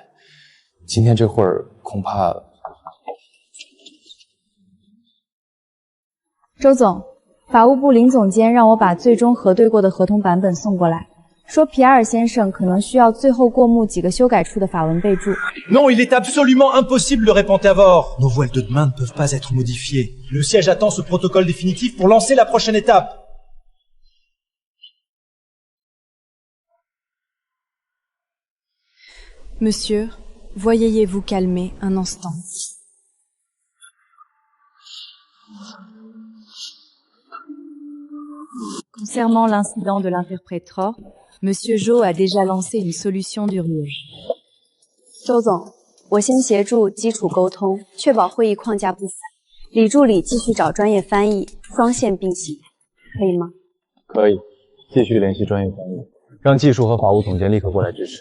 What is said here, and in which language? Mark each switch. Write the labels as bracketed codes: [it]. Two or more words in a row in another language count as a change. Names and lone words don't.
[zh] 今天这会儿恐怕…… 周总，法务部林总监让我把最终核对过的合同版本送过来，说皮埃尔先生可能需要最后过目几个修改处的法文备注。 [fr] Non, il est absolument impossible de répondre à bord. Nos voiles de demain ne peuvent pas être modifiées. Le siège attend ce protocole définitif pour lancer la prochaine étape. Monsieur, voyez-vous calmer un instant. Concernant l'incident de l'interpréteur, Monsieur Zhou a déjà lancé une solution d'urgence. [zh] 周总，我先协助基础沟通，确保会议框架不散。李助理继续找专业翻译，双线并行，可以吗？可以，继续联系专业翻译，让技术和法务总监立刻过来支持。